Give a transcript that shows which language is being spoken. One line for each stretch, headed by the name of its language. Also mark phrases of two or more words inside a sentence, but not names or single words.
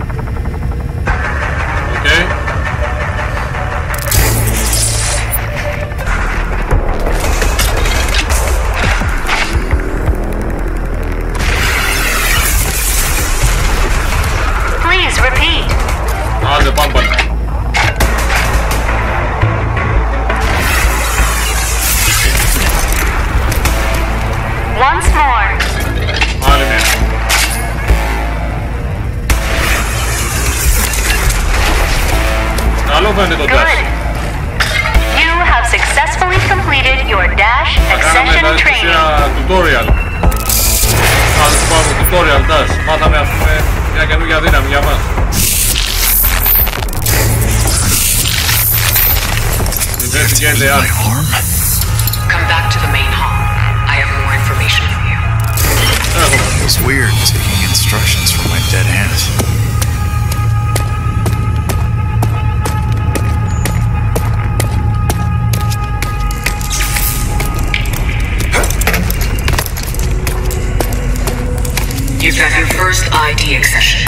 English: Okay. Please repeat.
Greek: Άντε πάμε πάλι.
English: Once more.
Greek: Άλλη μία. Καλό φαίνεται το dash.
English: Good. You have successfully completed your Dash accession training. Tutorial.
Greek: Ας πάμε
English: tutorial dash.
Greek: Μάθαμε ας πούμε μια καινούργια δύναμη για μας.
English: Come back to the main hall. I have more information for you. It's weird taking instructions from my dead hand. You've got your first ID accession.